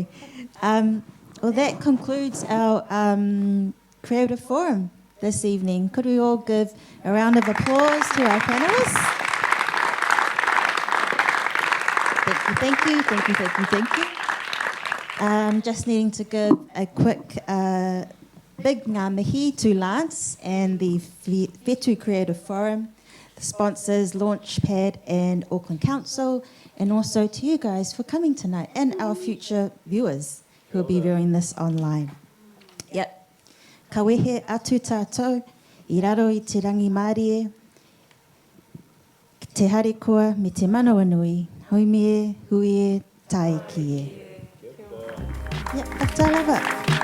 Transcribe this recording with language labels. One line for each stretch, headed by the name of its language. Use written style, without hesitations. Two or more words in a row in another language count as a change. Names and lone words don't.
English: Well, that concludes our Creative Forum this evening. Could we all give a round of applause to our panellists? Thank you. Just needing to give a quick big
Māori: ngā mihi
English: to Lance and the FETU Creative Forum, the sponsors Launchpad and Auckland Council, and also to you guys for coming tonight, and our future viewers who will be viewing this online. Yep.
Māori: Ka wehe atu tātou, I raro I te rangi Māori, te harikoa me te manawa nui, haumie, huie, taiki e.
English: Yeah, that's all of it.